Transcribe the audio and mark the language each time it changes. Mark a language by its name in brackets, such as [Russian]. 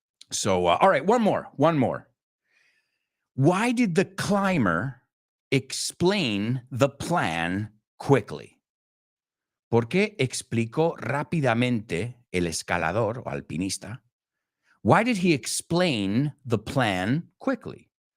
[English] So, all right, one more. Why did the climber explain the plan quickly? [Spanish] ¿Por qué explicó rápidamente el escalador o alpinista? [English] Why did he explain the plan quickly?